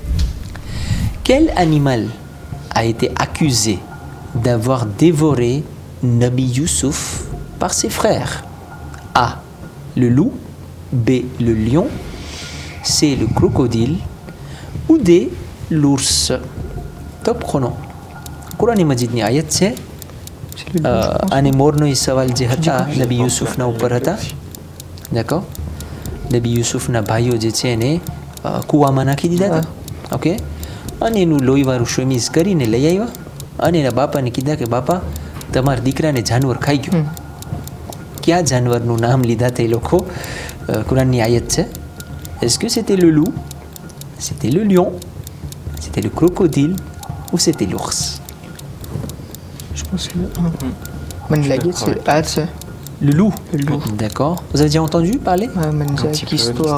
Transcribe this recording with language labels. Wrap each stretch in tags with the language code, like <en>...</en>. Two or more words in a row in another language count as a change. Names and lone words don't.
<fr>Quel animal a été accusé d'avoir dévoré Nabi Youssouf par ses frères? A. Le loup. B. Le lion. C. Le crocodile. Ou D. L'ours. Top chrono. Quran Majid ni ayat છે C'est le lion, je pense.</fr> <gu>અને મોરનો એ સવાલ જે હતા નબી યુસુફના ઉપર હતા, d'accord? નબી યુસુફના ભાઈઓ જે છે એને કૂવામાં નાખી દીધા હતા, ઓકે? અને એનું લોહીવાળું શમીઝ કરીને લઈ આવ્યા અને એના બાપાને કીધા કે બાપા તમારા દીકરાને જાનવર ખાઈ ગયું. ક્યાં જાનવરનું નામ લીધા તે લોકો? કુરાનની આયત છે.</gu> <fr>Est-ce que c'était le loup, c'était le lion, c'était le crocodile ou c'était l'ours? Je pense que c'est le 1. Manlaguet, c'est le A, c'est Le loup. le loup. D'accord. Vous avez déjà entendu parler? Ouais, Un Manzak, petit peu histoire.</fr>